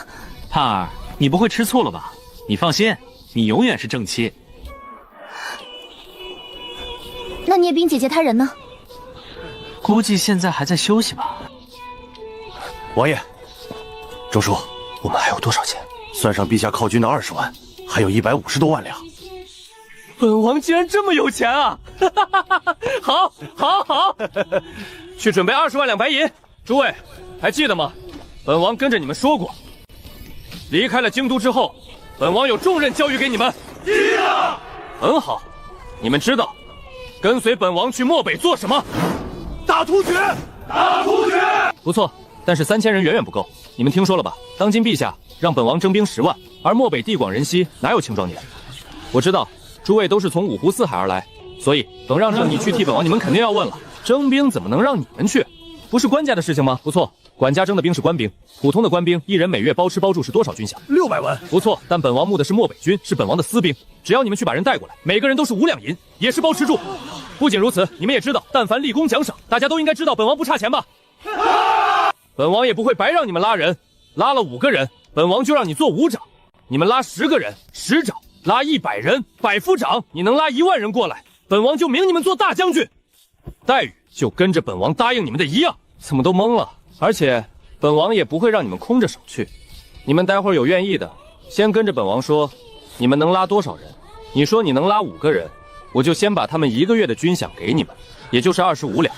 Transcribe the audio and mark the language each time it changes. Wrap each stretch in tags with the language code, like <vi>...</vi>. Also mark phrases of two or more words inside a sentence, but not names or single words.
<zh>盼兒，你不會吃醋了吧？你放心，你永遠是正妻。那聂冰姐姐她人呢？估計現在還在休息吧。王爺，周叔，我們還有多少錢？算上陛下犒軍的20 萬，還有150多萬兩。本王竟然這麼有錢啊！好，好，好，去準備20萬兩白銀。諸位還記得嗎？本王跟着你們說過，離開了京都之後，本王有重任交予給你們。記得。很好，你們知道跟隨本王去漠北做什麼？打突厥！打突厥！不錯，但是3000人遠遠不夠。你們聽說了吧？當今陛下讓本王徵兵10萬，而漠北地廣人稀，哪有青壯年？我知道諸位都是從五湖四海而來，所以等讓着你去替本王，你們肯定要問了：徵兵怎麼能讓你們去？不是官家的事情嗎？不錯，管家徵的兵是官兵，普通的官兵一人每月包吃包住是多少軍饷？600萬。不錯，但本王募的是漠北軍，是本王的私兵，只要你们去把人帶過來，每個人都是5兩銀，也是包吃住。不僅如此，你們也知道，但凡立功獎賞，大家都應該知道本王不差錢吧？本王也不會白讓你們拉人，拉了5個人，本王就讓你做5長；你們拉10個人，10長；拉100人，100夫長。你能拉1萬人過來，本王就明你們做大將軍，待遇就跟着本王答應你们的一樣。怎麼都懵了？而且本王也不會讓你們空着手去，你們待會兒有願意的，先跟着本王說，你們能拉多少人？你說你能拉5個人，我就先把他們1個月的軍饷給你們，也就是25兩。</zh>